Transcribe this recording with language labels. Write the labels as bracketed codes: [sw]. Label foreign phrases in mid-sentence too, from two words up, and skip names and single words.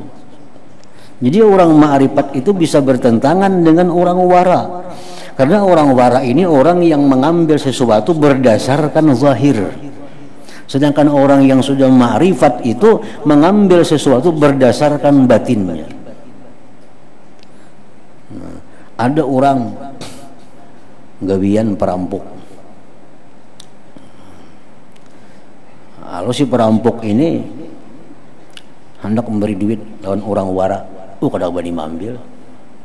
[id] Jadi orang ma'rifat itu bisa bertentangan dengan orang wara. Karena orang wara ini orang yang mengambil sesuatu berdasarkan zahir. Sedangkan orang yang sudah ma'rifat itu mengambil sesuatu berdasarkan batinnya. Ada orang gawian perampok. Kalau si perampok ini hendak memberi duit lawan orang wara, [bjn] kada bani mengambil.